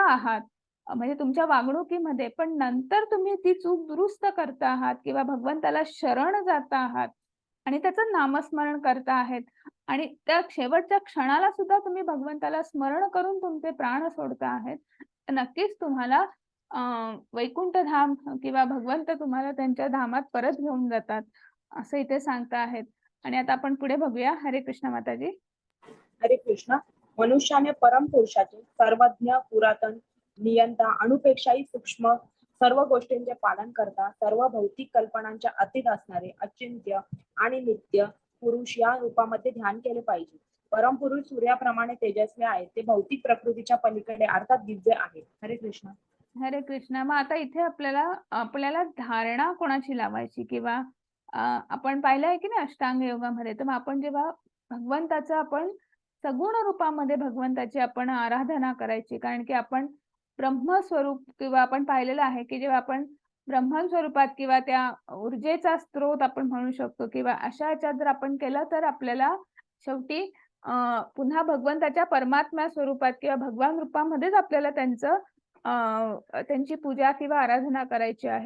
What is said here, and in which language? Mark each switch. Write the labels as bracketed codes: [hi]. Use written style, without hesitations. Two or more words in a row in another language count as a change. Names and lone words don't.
[mr] आहात, म्हणजे तुमच्या वागणुकीमध्ये, पण नंतर तुम्ही ती चूक दुरुस्त करता आहात किंवा भगवंताला शरण जाता आहात आणि त्याचं नामस्मरण करता आहेत आणि त्या शेवटच्या क्षणाला सुद्धा तुम्ही भगवंताला स्मरण करून तुमचे प्राण सोडता आहेत, तर नक्कीच तुम्हाला अ, वैकुंठ धाम किंवा भगवंत तुम्हाला त्यांच्या धामात परत घेऊन जातात, असं इथे सांगता आहेत. आणि आता आपण पुढे बघूया. हरे कृष्ण माताजी. हरे कृष्ण. मनुष्याने परमपुरुषाचे सर्वज्ञ, पुरातन, नियंता, अणुपेक्षाही सूक्ष्म सर्व गोष्टींचे पालन करता, सर्व भौतिक कल्पनांच्या अतीत असणारे अचिंत्य आणि नित्य पुरुष या रूपामध्ये ध्यान केले पाहिजे. परमपुरुष सूर्याप्रमाणे तेजस्वी आहे. ते भौतिक प्रकृतीच्या पलीकडे अर्थात दिव्य आहे. हरे कृष्ण. हरे कृष्ण. मग आता इथे आपल्याला धारणा कोणाची लावायची किंवा आपण पाहिलं आहे की नाही अष्टांग योगामध्ये, तर मग आपण जेव्हा भगवंताचं आपण सगुण रूपामध्ये भगवंताची आपण आराधना करायची, कारण की आपण ब्रह्मस्वरूप किंवा आपण पाहिलेलं आहे की जेव्हा आपण ब्रह्मन स्वरूपात किंवा त्या ऊर्जेचा स्रोत आपण म्हणू शकतो किंवा अशा याच्यात जर आपण केलं तर आपल्याला शेवटी पुन्हा भगवंताच्या परमात्मा स्वरूपात किंवा भगवान रूपामध्येच आपल्याला त्यांची पूजा किंवा आराधना करायची आहे.